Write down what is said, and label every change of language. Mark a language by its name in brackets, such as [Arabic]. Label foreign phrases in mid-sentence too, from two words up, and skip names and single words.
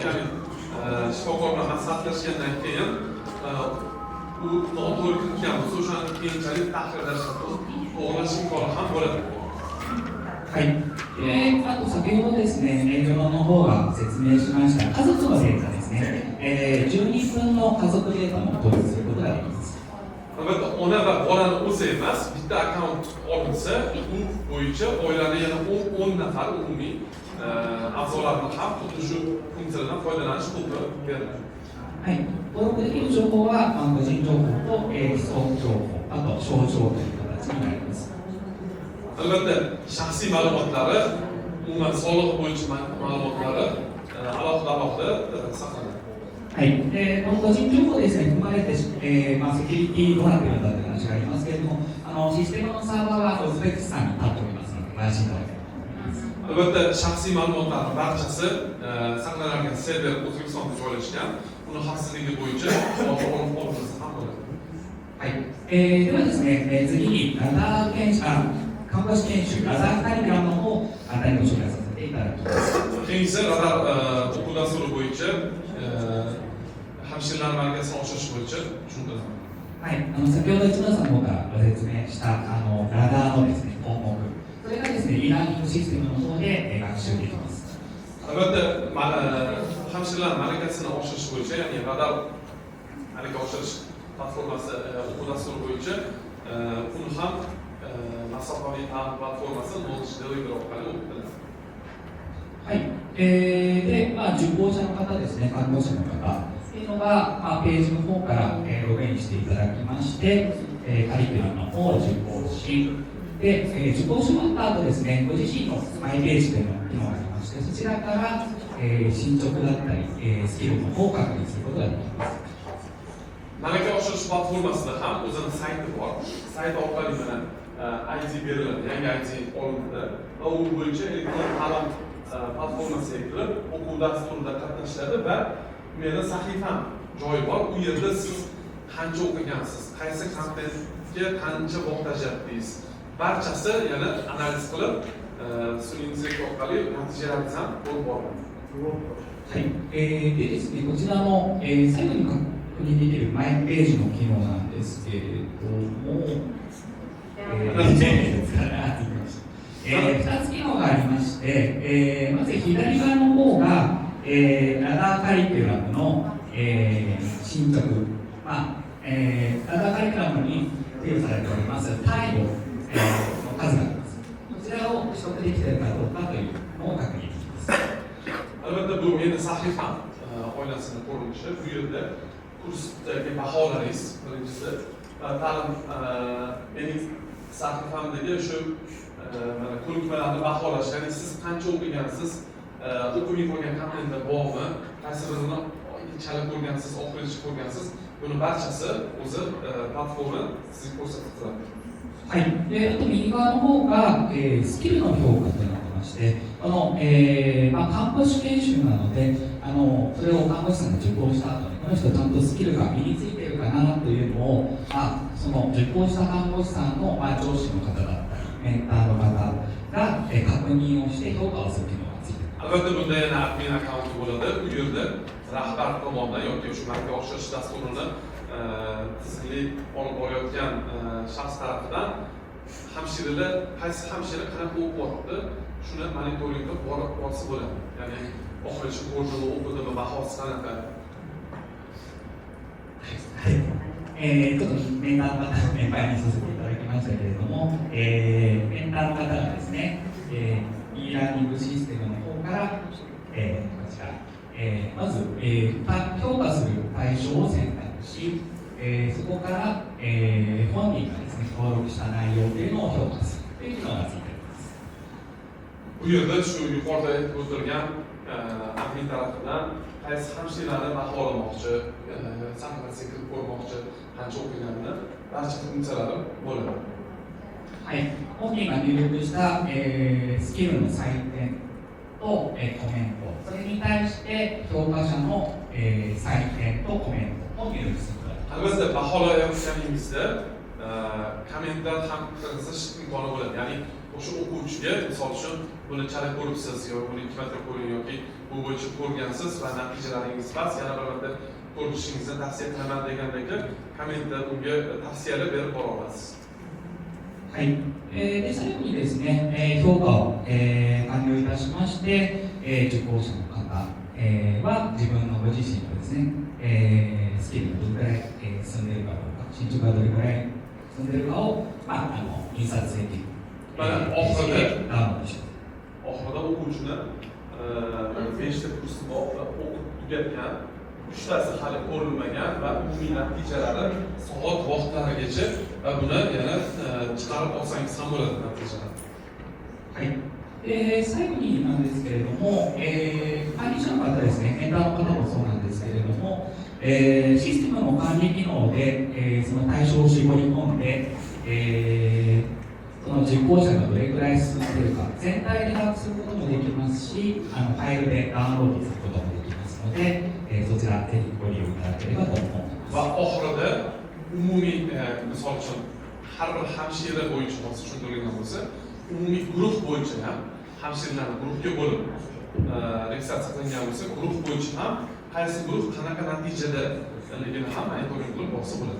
[Uzbek] Ya'ni shifokor bilan maslahatlashgandan keyin u noto'g'ri kiritgan bo'lsa, o'shani keyinchalik tahrirlash to'g'rilash imkoni ham bo'ladi. [Japanese] はい。あと先ほどですね、営業の方が説明しました家族のデータですね、10人分の家族データも登録することができます。 [Uzbek] Albatta ona va bolani o'zi emas, bitta akkaunt olinsa, u bo'yicha oilani yana 10 nafar umumiy a'zolarni ham xuddi shu funksiyalardan foydalanish huquqi beriladi. [Japanese] はい。登録できる情報は、個人情報と、基礎情報、あと症状という形になります。 [Uzbek] Albatta shaxsiy ma'lumotlari, umuman sog'liq bo'yicha ma'lumotlari alohida saqlanadi. [Japanese] はい、この個人情報ですね、含まれて、セキュリティどうなっているんだという話がありますけれども、システムのサーバーはウズベキスタンに立っておりますので、ご安心いただければと思います。 [Uzbek] Albatta shaxsiy ma'lumotlarning barchasi saqlanadigan server O'zbekistonda joylashgan. Uni xavfsizligi bo'yicha olib qo'yilsa ham bo'ladi. [Japanese] はい、ではですね、次にラダー研修、看護師研修、ラダーカリキュラムの方を簡単にご紹介させていただきます。 [Uzbek] Keyinchisi radar o'quv dasturi bo'yicha hamshiralar markazini oshirish bo'yicha tushuntiraman. [Japanese] はい、先ほど市村さんの方からご説明したラダーのですね項目、それがですね、イラーニングシステムの方で学習できます。 [Uzbek] Albatta hamshiralar malakasini oshirish bo'yicha, ya'ni radar malaka oshirish platformasi o'quv dasturi bo'yicha uni ham masofaviy ta'lim platformasi Knowledge Delivery orqali o'qitiladi. [Japanese] はい。で、受講者の方ですね、看護師の方っていうのが、ページの方から、ログインしていただきまして、カリキュラムの方を受講し、で、受講し終わった後ですね、ご自身のマイページというのが機能がありまして、そちらから、進捗だったり、スキルの方を確認することができます。 [Uzbek] Malaka oshirish platformasida ham o'zining sayti bor. Sayt orqali mana ID beriladi, yangi ID olindi va u bo'yicha elektron ta'lim platformasiga kirib, o'quv dasturida qatnashadi va meni sahifam joyi bor. U yerda siz qancha o'qigansiz, qaysi kontentga qancha vaqt ajratdingiz, barchasi yana analiz qilib, sun'iy intellekt orqali natijalaringiz ham bo'lib boradi. [Japanese] はい。でですね、こちらの、最後に確認できるマイページの機能なんですけれども、2つ機能がありまして、まず左側の方が、ラダーカリキュラムの、進捗、ラダーカリキュラムに付与されております単位の数があります。こちらを取得できているかどうかというのを確認できます。 [Uzbek] Albatta bu meni sahifam oynasini ko'rinishi. Bu yerda kursdagi baholaringiz birinchisi, ta'lim mening sahifamdagi shu mana ko'nikmalarni baholash, ya'ni siz qancha o'qigansiz, o'qimay qolgan kontentlar bormi, qaysi birini chala ko'rgansiz, oxirigacha ko'rgansiz, buni barchasi o'zi platforma sizga ko'rsatib turadi. [Japanese] はい。で、あと右側の方が、スキルの評価となってまして、看護師研修なので、それを看護師さんが受講した後に、この人ちゃんとスキルが身についているかなというのを、その受講した看護師さんの、上司の方だったり、メンターの方が、確認をして評価をする機能がついています。 [Uzbek] Albatta bunda yana admin akkaunti bo'ladi. U yerda rahbar tomonidan yoki shu malaka oshirish dasturini tizimli olib borayotgan shaxs tarafidan hamshiralar qaysi hamshira qanaqa o'qiyapti, shuni monitoringga borib borsa bo'ladi. Ya'ni oxirigacha ko'rdimi, o'qidimi, bahosi qanaqa. [Japanese] ちょっとメンバーにさせていただきましたけれども、メンターの方がですね、e ラーニングシステムの方から、こちら、まず、評価する対象を選択し、そこから、本人がですね、登録した内容というのを評価するという機能がついています。 [Uzbek] Bu yerda shu yuqorida aytib o'tilgan admin tarafidan qaysi hamshirani baholamoqchi, sahifasiga kirib ko'rmoqchi, qancha o'qiganini barcha funksiyalari bo'ladi. [Japanese] はい、本人が入力した、スキルの採点と、コメント、それに対して評価者の、採点とコメントを入力することができます。 [Uzbek] Albatta baholayotganingizda kommentlar ham kirgizish imkoni bo'ladi. Ya'ni o'sha o'quvchiga misol uchun buni chala ko'ribsiz yoki buni 2 marta ko'ring yoki bu bo'yicha ko'rgansiz va natijalaringiz past, yana bir marta ko'rishingizni tavsiya qilaman degandagi kommentlar unga tavsiyalar berib bora olasiz. [Japanese] はい、で最後にですね、評価を、完了いたしまして、受講者の方、は自分のご自身のですね、スキルがどれくらい、進んでいるかどうか、進捗がどれくらい進んでいるかを、印刷できる、 [Uzbek] oxirida [Japanese] ダウンロードします。 [Uzbek] oxirida o'quvchini 5 ta kursi bor va o'qib tugatgan, 3 tasi hali ko'rilmagan va umumiy natijalari soat vaqtlarigacha va buni yana chiqarib olsangiz ham bo'ladi natijalarni. [Japanese] はい。最後になんですけれども、管理者の方ですね、メンターの方もそうなんですけれども、システムの管理機能で、その対象を絞り込んで、その受講者がどれくらい進んでいるか、全体で把握することもできますし、ファイルでダウンロードすることもできますので、そちらぜひご利用いただければと思います。 [Uzbek] Va oxirida umumiy misol uchun har bir hamshira bo'yicha hozir tushuntirilgan bo'lsa, umumiy guruh bo'yicha ham hamshiralarni guruhga bo'lib registratsiya qilingan bo'lsa, guruh bo'yicha ham qaysi guruh qanaqa natijadaligini ham monitoring qilib borsa bo'ladi.